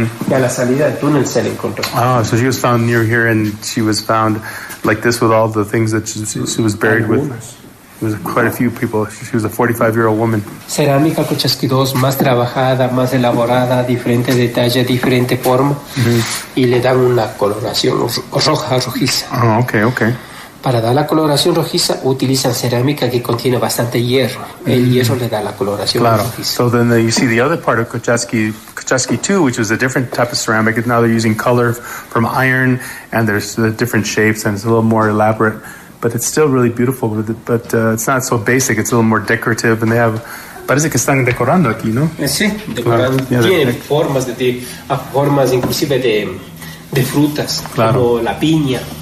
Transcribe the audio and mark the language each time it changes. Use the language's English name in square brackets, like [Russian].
[Spanish] Y a la salida del túnel se le encontró. [English] So she was found near here, and she was found like this with all the things that she was buried with. There was quite a few people. She was a 45-year-old woman. [Spanish] Cerámica Cochasqui 2, más trabajada, más elaborada, diferente detalle, diferente forma. Y le dan una coloración rojiza. [English] Okay. [Spanish] Para dar la coloración rojiza utilizan cerámica que contiene bastante hierro. El hierro le da la coloración rojiza. [English] So then you see the other part of Cochasqui 2, which was a different type of ceramic. Now they're using color from iron, and there's different shapes, and it's a little more elaborate. But it's still really beautiful. But it's not so basic. It's a little more decorative, and they have. [Spanish] Parece que están decorando aquí, ¿no? Sí, decorando. Tienen formas inclusive de frutas, como la piña.